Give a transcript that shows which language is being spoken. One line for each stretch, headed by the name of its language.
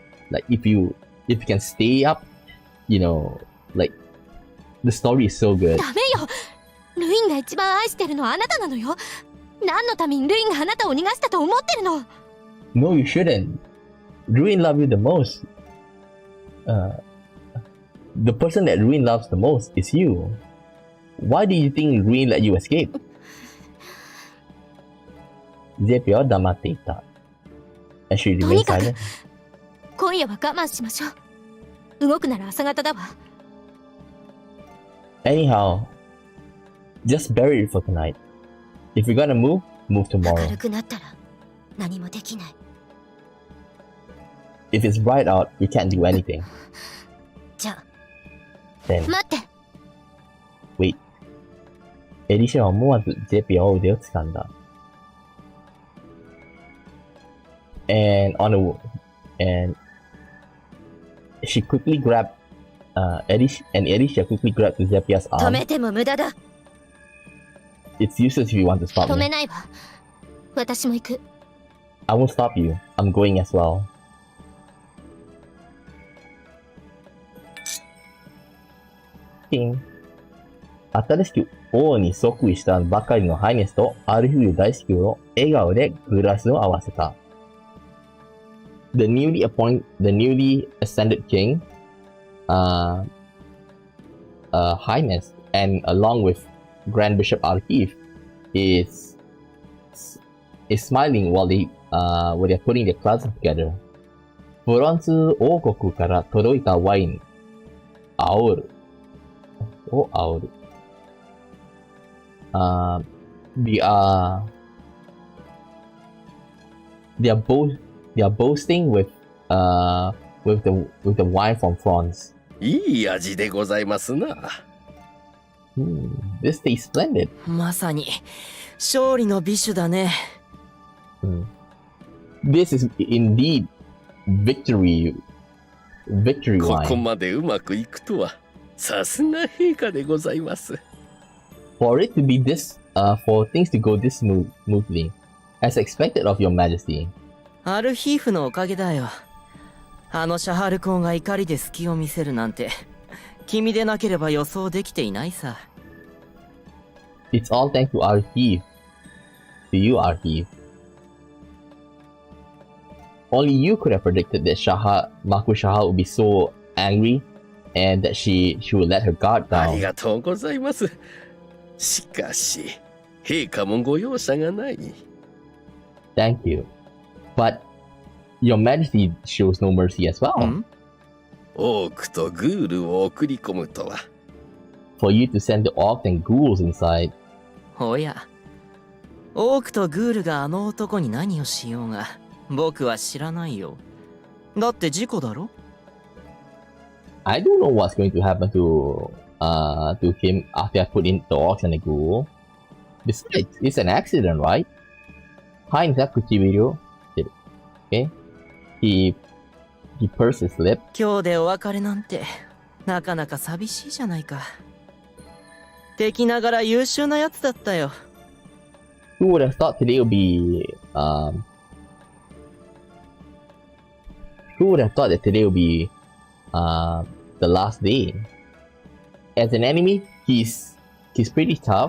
English: Like, if you can stay up, you know, like, the story is so good.
Japanese: ダメよ。ルインが一番愛してるのはあなたなのよ。何のためにルインがあなたを逃がしたと思ってるの
English: No, you shouldn't. Ruin loves you the most. The person that Ruin loves the most is you. Why do you think Ruin let you escape?
Japanese: ゼピは黙っていた。
English: And she
Japanese: と
English: remained
Japanese: にかく
English: silent.
Japanese: 今夜は我慢しましょう。動くなら朝方だわ。
English: Anyhow, just bury it for tonight. If you're gonna move
Japanese: 明
English: tomorrow.
Japanese: るくなったら何もできない。
English: If it's bright out, you can't do anything.
Japanese: じゃあ
English: Then
Japanese: 待って。
English: wait.
Japanese: エリシャは思わずゼピアを腕を掴んだ。
English: And she quickly grabbed Elisha quickly grabbed Zepia's
Japanese: 止
English: arm.
Japanese: めても無駄だ。
English: It's useless if you want to stop
Japanese: 止め
English: me.
Japanese: ないわ。私も行く。
English: I won't stop you. I'm going as well. King.
Japanese: 新しく王に即位したばかりのハイネスとアルフィー大司教を笑顔でグラスを合わせた。
English: The newly ascended king, Highness, and along with Grand Bishop Archive, is smiling while they're putting their classes together.
Japanese: フランス王国から届いたワイン、煽る。を煽る。
English: They are boasting with the wine from France.
Japanese: いい味でございますな。
English: This tastes splendid.
Japanese: まさに勝利の美酒だね。
English: This is indeed victory
Japanese: こ
English: wine.
Japanese: こまでうまくいくとは、さすが陛下でございます。
English: For it to be this, for things to go this smoothly, as expected of your majesty.
Japanese: アルヒーフのおかげだよ。あのシャハル公が怒りで隙を見せるなんて、君でなければ予想できていないさ。
English: It's all thanks to Archive. To you, Archive. Only you could have predicted that Maku Shahar would be so angry and that she would let her guard
Japanese: あり
English: down.
Japanese: がとうございます。しかし、陛下もご容赦がない。
English: Thank you. But your majesty shows no mercy as well.
Japanese: オークとグールを送り込むとは。
English: For you to send the orcs and ghouls inside.
Japanese: おや、オークとグールがあの男に何をしようが、僕は知らないよ。だって事故だろ？
English: I don't know what's going to happen to him after I put in the orcs and the ghoul. Besides, it's an accident, right?
Japanese: はい、さっき唇してる。
English: Okay? He pursed his lip.
Japanese: 今日でお別れなんて、なかなか寂しいじゃないか。敵ながら優秀なやつだったよ。
English: Who would have thought today would be, who would have thought that today would be, the last day? As an enemy, he's pretty tough.